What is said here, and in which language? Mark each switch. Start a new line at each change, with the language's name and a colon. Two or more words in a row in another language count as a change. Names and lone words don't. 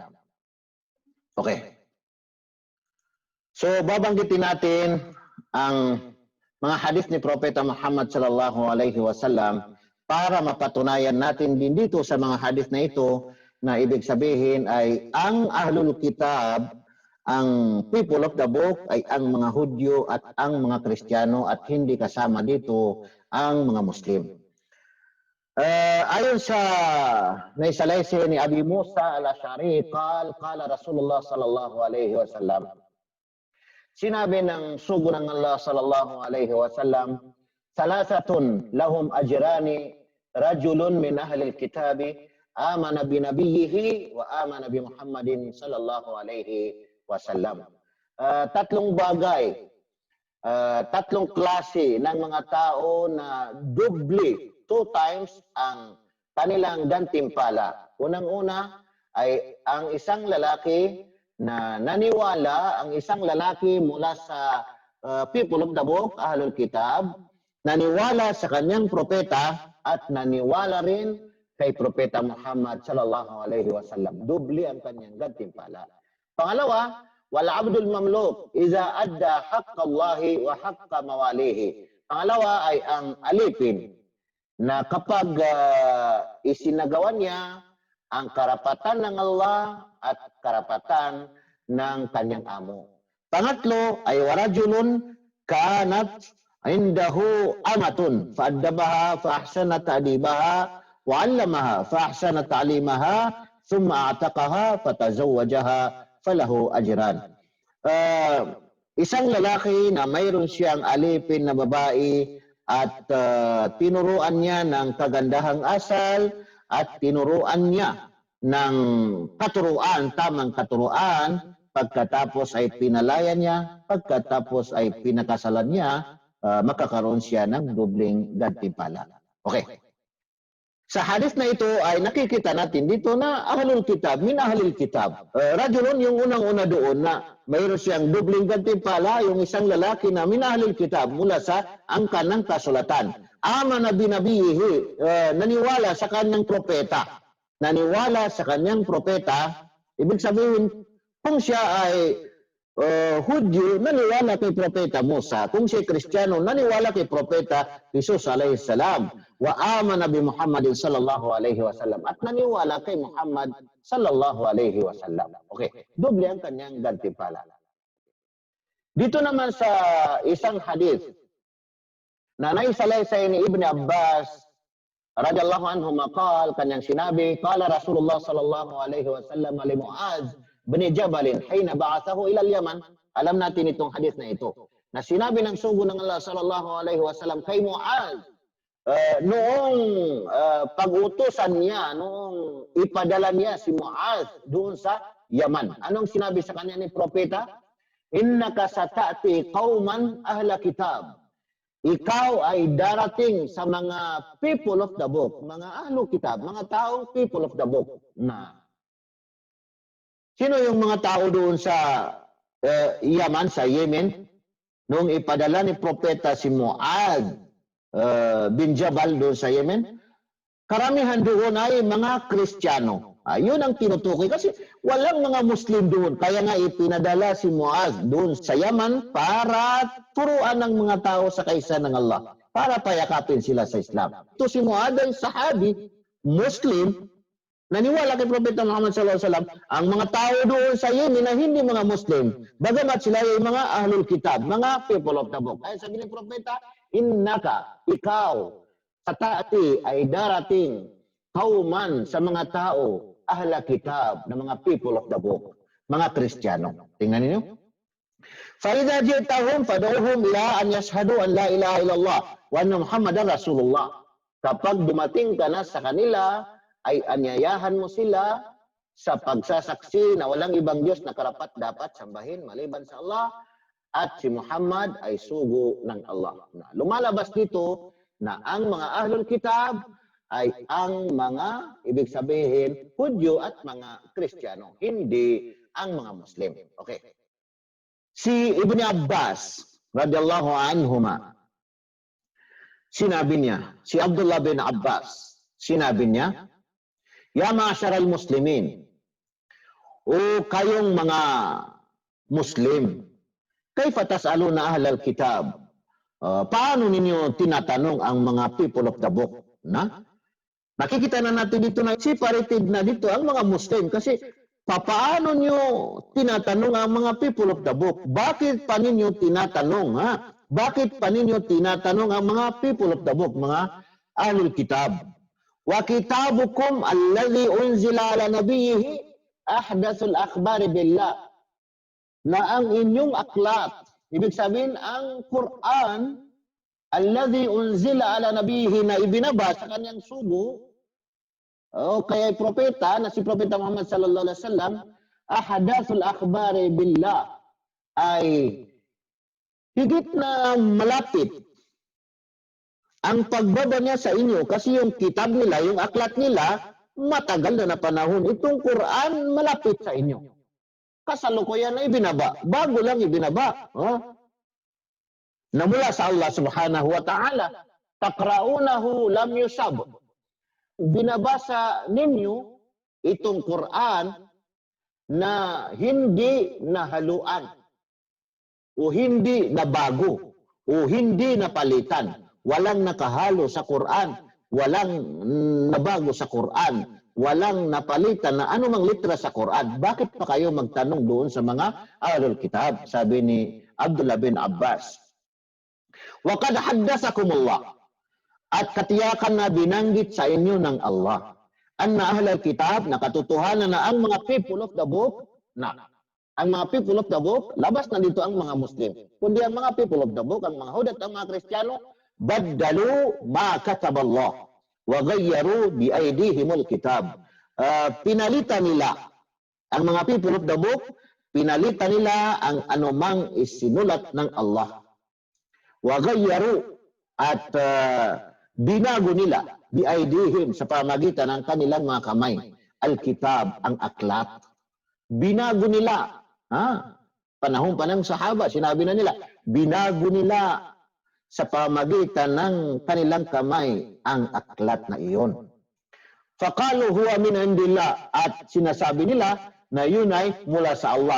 Filipino: Okay. So, babanggitin natin ang mga hadis ni Propeta Muhammad
Arabic: صلى الله عليه وسلم
Filipino: para mapatunayan natin din dito sa mga hadis na ito na ibig sabihin ay ang
Arabic: أهل الكتاب,
Filipino: ang
English: people of the book
Filipino: ay ang mga Hudyo at ang mga Kristiyano at hindi kasama dito ang mga Muslim. Ayon sa naisalaysi ni Abi Musa al-Ash'ari,
Arabic: قال رسول الله صلى الله عليه وسلم,
Filipino: sinabi ng sugo ng Allah
Arabic: صلى الله عليه وسلم ثلاثة لهم أجران رجل من أهل الكتاب آمن بنبيه وآمن بمحمد صلى الله عليه وسلم.
Filipino: Tatlong bagay, tatlong klase ng mga tao na doble, 2 times ang kanilang gantimpala. Unang-una ay ang isang lalaki na naniwala, ang isang lalaki mula sa
English: people of the book,
Arabic: أهل الكتاب,
Filipino: naniwala sa kanyang propeta at naniwala rin kay Propeta Muhammad
Arabic: صلى الله عليه وسلم.
Filipino: Doble ang kanyang gantimpala. Pangalawa,
Arabic: والعبد المملوك إذا أدى حق الله وحق مواليه.
Filipino: Pangalawa ay ang alipin na kapag isinagawan niya ang karapatan ng Allah at karapatan ng kanyang amo. Pangatlo ay
Arabic: ورجل كانت عنده أمة فأدبها فأحسن تأديبها وعلمها فأحسن تعليمها ثم أعتقها فتزوجها فله أجران.
Filipino: Isang lalaki na mayroon siyang alipin na babae at tinuruan niya ng kagandahang asal at tinuruan niya ng katuruan, tamang katuruan, pagkatapos ay pinalaya niya, pagkatapos ay pinakasalan niya, makakaroon siya ng dobling gantimpala. Okay. Sa hadis na ito ay nakikita natin dito na
Arabic: أهل الكتاب من أهل الكتاب.
Filipino: Rajulun yung unang-una doon na mayroon siyang dobling gantimpala, yung isang lalaki na
Arabic: من أهل الكتاب
Filipino: mula sa angkan ng kasulatan.
Arabic: آمن بنبيه,
Filipino: naniwala sa kanyang propeta. Naniwala sa kanyang propeta, ibig sabihin, kung siya ay Hudyo, naniwala kay Propeta Musa. Kung siya Kristiyano, naniwala kay Propeta Jesus
Arabic: عليه السلام. وآمن بمحمد صلى الله عليه وسلم.
Filipino: At naniwala kay Muhammad
Arabic: صلى الله عليه وسلم.
Filipino: Okay, doble ang kanyang gantimpala. Dito naman sa isang hadith na naisalaysay ni Ibn Abbas
Arabic: رضي الله عنه
Filipino: maqal, kanyang sinabi,
Arabic: قال رسول الله صلى الله عليه وسلم لمعاذ بن جبل حين بعثه إلى اليمن.
Filipino: Alam natin itong hadith na ito. Na sinabi ng sugo ng Allah
Arabic: صلى الله عليه وسلم
Filipino: kay Muaz noong pag-utusan niya, noong ipadala niya si Muaz doon sa Yaman. Anong sinabi sa kanya ni propeta?
Arabic: إنك ستأتي قوما أهل كتاب.
Filipino: Ikaw ay darating sa mga
English: people of the book,
Filipino: mga
Arabic: أهل الكتاب,
Filipino: mga taong
English: people of the book
Filipino: na sino yung mga tao doon sa Yaman, sa Yemen, nung ipadala ni propeta si Muad bin Jabal doon sa Yemen, karamihan doon ay mga Kristiyano. Yun ang tinutukoy kasi walang mga Muslim doon. Kaya nga ipinadala si Muaz doon sa Yaman para turuan ng mga tao sa kaisa ng Allah. Para payakapin sila sa Islam. Ito si Muaz ay sahabi, Muslim, naniwala kay Propeta Muhammad
Arabic: صلى الله عليه وسلم.
Filipino: Ang mga tao doon sa Yemen na hindi mga Muslim, bagamat sila ay mga
Arabic: أهل الكتاب,
Filipino: mga
English: people of the book.
Filipino: Ay sabi ng Propeta, innaka, ikaw, sa taati ay darating kauman sa mga tao,
Arabic: أهل كتاب,
Filipino: na mga
English: people of the book,
Filipino: mga Kristiyano. Tingnan niyo.
Arabic: فَإِذَا جِئْتَهُمْ فَدْعُوهُمْ إِلَىٰ أَنْ يَشْهَدُوا أَنْ لَا إِلَهَ إِلَّا اللَّهُ وَأَنَّ مُحَمَّدًا رَسُولُ اللَّهِ.
Filipino: Kapag dumating ka na sa kanila, ay anyayahan mo sila sa pagsasaksi na walang ibang Diyos na karapat dapat sambahin maliban sa Allah at si Muhammad ay sugo ng Allah. Lumalabas dito na ang mga
Arabic: أهل الكتاب
Filipino: ay ang mga, ibig sabihin, Hudyo at mga Kristiyano, hindi ang mga Muslim. Okay. Si Ibn Abbas,
Arabic: رضي الله عنهما,
Filipino: sinabi niya, si Abdullah bin Abbas, sinabi niya,
Arabic: يا معشر المسلمين,
Filipino: o kayong mga Muslim,
Arabic: كيف تسألون أهل الكتاب?
Filipino: Paano ninyo tinatanong ang mga
English: people of the book?
Filipino: Nakikita na natin dito na separated na dito ang mga Muslim kasi paano nyo tinatanong ang mga
English: people of the book?
Filipino: Bakit pa ninyo tinatanong? Bakit pa ninyo tinatanong ang mga
English: people of the book,
Filipino: mga
Arabic: أهل الكتاب? وكتابكم الذي أنزل على نبيه أحدث الأخبار بالله.
Filipino: Na ang inyong aklat, ibig sabihin ang Quran,
Arabic: الذي أنزل على نبيه,
Filipino: na ibinaba sa kanyang sugo, kaya propeta, na si Propeta Muhammad
Arabic: صلى الله عليه وسلم, أحدث الأخبار بالله,
Filipino: ay higit na malapit ang pagbaba niya sa inyo kasi yung kitab nila, yung aklat nila, matagal na panahon. Itong Quran malapit sa inyo. Kasalukuyan na ibinaba. Bago lang ibinaba. Na mula sa Allah
Arabic: سبحانه وتعالى. تقرؤونه لم يشب.
Filipino: Binabasa ninyo itong Quran na hindi nahaluan. O hindi nabago. O hindi napalitan. Walang nakahalo sa Quran, walang nabago sa Quran, walang napalitan na anumang litra sa Quran. Bakit pa kayo magtanong doon sa mga
Arabic: أهل الكتاب?
Filipino: Sabi ni Abdullah bin Abbas.
Arabic: وقد حدثكم الله.
Filipino: At katiyakan na binanggit sa inyo ng Allah.
Arabic: أن أهل الكتاب,
Filipino: na katotohanan na ang mga
English: people of the book,
Filipino: ang mga
English: people of the book,
Filipino: labas na dito ang mga Muslim. Kundi ang mga
English: people of the book,
Filipino: ang mga Hudyo at ang mga Kristiyano,
Arabic: بدلوا ما كتب الله وغيروا بأيديهم الكتاب.
Filipino: Pinalitan nila ang mga
English: people of the book,
Filipino: pinalitan nila ang anumang isinulat ng Allah.
Arabic: وغيروا,
Filipino: at binago nila
Arabic: بأيديهم,
Filipino: sa pamagitan ng kanilang mga kamay,
Arabic: الكتاب,
Filipino: ang aklat. Binago nila, panahon pa ng sahaba, sinabi na nila, binago nila sa pamagitan ng kanilang kamay ang aklat na iyon.
Arabic: فقالوا هو من عند الله,
Filipino: at sinasabi nila na yun ay mula sa Allah.